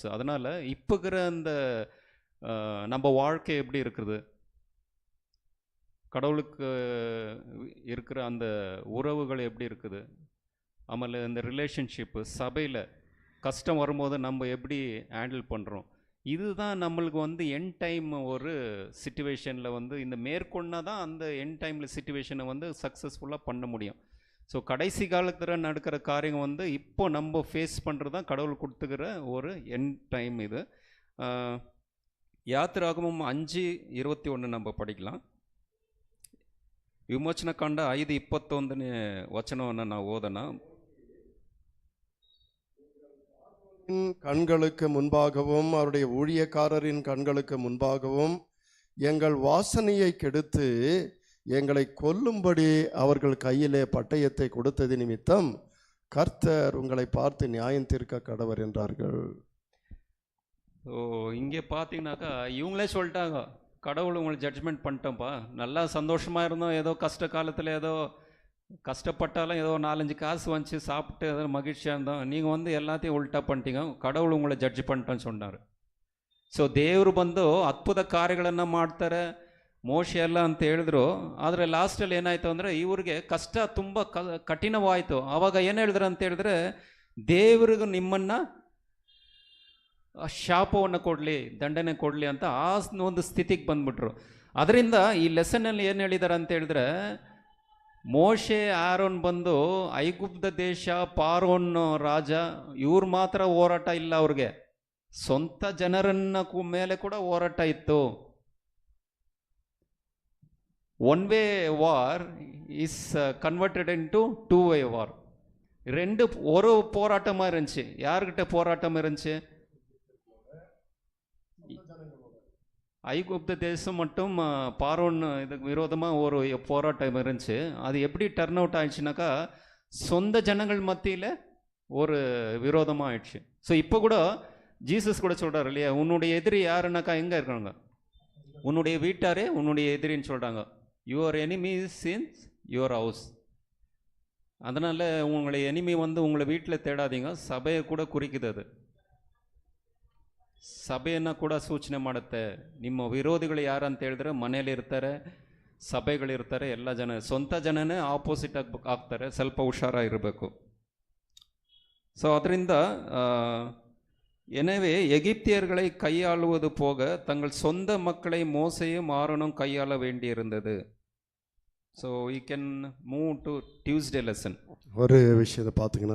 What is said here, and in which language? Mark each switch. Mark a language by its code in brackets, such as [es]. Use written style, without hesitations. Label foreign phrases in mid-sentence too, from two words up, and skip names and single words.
[ta] அதனால் இப்போ இருக்கிற அந்த நம்ம வாழ்க்கை எப்படி இருக்குது, கடவுளுக்கு இருக்கிற அந்த உறவுகள் எப்படி இருக்குது, ஆமாம் இந்த ரிலேஷன்ஷிப்பு, சபையில் கஷ்டம் வரும்போது நம்ம எப்படி ஹேண்டில் பண்ணுறோம், இதுதான் நம்மளுக்கு வந்து [en] end time [ta] ஒரு சிச்சுவேஷனில் வந்து இந்த மேற்கொண்டா தான் அந்த [en] end time [ta] சிச்சுவேஷனை வந்து சக்ஸஸ்ஃபுல்லாக பண்ண முடியும். ஸோ கடைசி காலத்தில் நடக்கிற காரியம் வந்து இப்போ நம்ம ஃபேஸ் பண்ணுறது தான் கடவுள் கொடுத்துக்கிற ஒரு [en] end time [ta] இது. யாத்திராகமம் 5:21 நம்ம படிக்கலாம். [kn] ವಿಮೋಚನ ಕಾಂಡ 5:21 ವಚನವನ್ನು ನಾವು ಓದೋಣ. [ta] கண்களுக்கு முன்பாகவும் அவருடைய ஊழியக்காரரின் கண்களுக்கு முன்பாகவும் எங்கள் வாசனையை கெடுத்து எங்களை கொல்லும்படி அவர்கள் கையிலே பட்டயத்தை கொடுத்தது நிமித்தம் கர்த்தர் உங்களை பார்த்து நியாயம் தீர்க்க கடவர் என்றார்கள். ஸோ இங்கே பார்த்தீங்கன்னாக்கா இவங்களே சொல்லிட்டாங்க, கடவுள் உங்களை ஜட்ஜ்மெண்ட் பண்ணிட்டோம்ப்பா, நல்லா சந்தோஷமாக இருந்தோம், ஏதோ கஷ்ட காலத்தில் ஏதோ கஷ்டப்பட்டாலும் ஏதோ 4-5 காசு வந்துச்சு, சாப்பிட்டு ஏதோ மகிழ்ச்சியாக இருந்தோம், நீங்கள் வந்து எல்லாத்தையும் ಉಲ್ಟಾ பண்ணிட்டீங்க, கடவுள் உங்களை ಜಡ್ಜ್ பண்ணிட்டோன்னு சொன்னார். [kn] ಸೊ ದೇವರು ಬಂದು ಅದ್ಭುತ ಕಾರ್ಯಗಳನ್ನು ಮಾಡ್ತಾರೆ, ಮೋಶೆ ಎಲ್ಲ ಅಂತ ಹೇಳಿದ್ರು. ಆದರೆ ಲಾಸ್ಟಲ್ಲಿ ಏನಾಯಿತು ಅಂದರೆ ಇವ್ರಿಗೆ ಕಷ್ಟ ತುಂಬ ಕಠಿಣವಾಯಿತು. ಆವಾಗ ಏನು ಹೇಳಿದ್ರು ಅಂತ ಹೇಳಿದ್ರೆ, ದೇವರಿಗೂ ನಿಮ್ಮನ್ನು ಶಾಪವನ್ನು ಕೊಡಲಿ, ದಂಡನೆ ಕೊಡಲಿ ಅಂತ ಆ ಒಂದು ಸ್ಥಿತಿಗೆ ಬಂದ್ಬಿಟ್ರು. ಅದರಿಂದ ಈ ಲೆಸನ್ನಲ್ಲಿ ಏನು ಹೇಳಿದ್ದಾರೆ ಅಂತ ಹೇಳಿದ್ರೆ, ಮೋಶೆ ಆರೋನ್ ಬಂದು ಐಗುಪ್ತ ದೇಶ, ಪಾರೋನ್ ರಾಜ, ಇವ್ರು ಮಾತ್ರ ಹೋರಾಟ ಇಲ್ಲ ಅವ್ರಿಗೆ, ಸ್ವಂತ ಜನರನ್ನ ಮೇಲೆ ಕೂಡ ಹೋರಾಟ ಇತ್ತು. [en] One way war is converted into 2 way war. [ta] ஒரு போராட்டமாக இருந்துச்சு. யாருக்கிட்ட போராட்டம் இருந்துச்சு? ஐகுப்த தேசம் மட்டும் பார்வோன் இதுக்கு விரோதமாக ஒரு போராட்டம் இருந்துச்சு. அது எப்படி [en] turn out [ta] ஆயிடுச்சுனாக்கா, சொந்த ஜனங்கள் மத்தியில் ஒரு விரோதமாக ஆயிடுச்சு. ஸோ இப்போ கூட ஜீசஸ் கூட சொல்கிறார் இல்லையா, உன்னுடைய எதிரி யாருன்னாக்கா எங்கே இருக்காங்க? உன்னுடைய வீட்டாரே உன்னுடைய எதிரின்னு சொல்கிறாங்க. [en] Your enemy is in your house. [ta] அதனால் உங்களை எனிமி வந்து உங்களை வீட்டில் தேடாதீங்க. சபையை கூட குறிக்குது அது. [kn] ಸಭೆಯನ್ನು ಕೂಡ ಸೂಚನೆ ಮಾಡುತ್ತೆ. ನಿಮ್ಮ ವಿರೋಧಿಗಳು ಯಾರು ಅಂತ ಹೇಳಿದ್ರೆ ಮನೇಲಿ ಇರ್ತಾರೆ, ಸಭೆಗಳಿರ್ತಾರೆ, ಎಲ್ಲ ಜನ ಸ್ವಂತ ಜನನೇ ಆಪೋಸಿಟ್ ಆಗ್ತಾರೆ. ಸ್ವಲ್ಪ ಹುಷಾರಾಗಿರಬೇಕು. [ta] ஸோ ಅದರಿಂದ எனவே எகிப்தியர்களை கையாளுவது போக தங்கள் சொந்த மக்களை மோசையும் ஆரோனும் கையாள வேண்டியிருந்தது. [en] So we can move to Tuesday lesson. [ta] ஒரு விஷயத்தை பார்த்துக்கணும்.